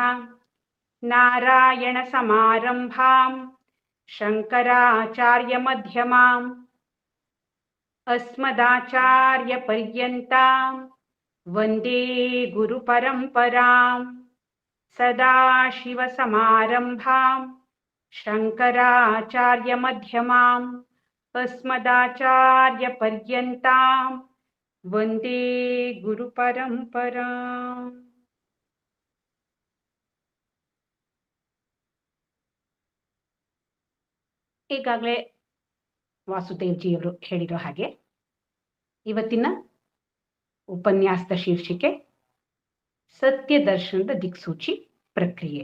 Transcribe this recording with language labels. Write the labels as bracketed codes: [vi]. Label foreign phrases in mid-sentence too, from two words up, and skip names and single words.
[sa] ನಾರಾಯಣ ಸಮಾರಂಭಾಂ ಶಂಕರಾಚಾರ್ಯ ಮಧ್ಯಮಾಂ ಅಸ್ಮದಾಚಾರ್ಯ ಪರ್ಯಂತಾಂ ವಂದೇ ಗುರು ಪರಂಪರಾಂ. ಸದಾಶಿವ ಸಮಾರಂಭಾಂ ಶಂಕರಾಚಾರ್ಯ ಮಧ್ಯಮಾಂ ಅಸ್ಮದಾಚಾರ್ಯ ಪರ್ಯಂತಾಂ ವಂದೇ ಗುರು ಪರಂಪರಾಂ. [kn] ಈಗಾಗಲೇ ವಾಸುದೇವ್ಜಿಯವರು ಹೇಳಿರೋ ಹಾಗೆ ಇವತ್ತಿನ ಉಪನ್ಯಾಸದ ಶೀರ್ಷಿಕೆ ಸತ್ಯ ದರ್ಶನದ ದಿಕ್ಸೂಚಿ ಪ್ರಕ್ರಿಯೆ.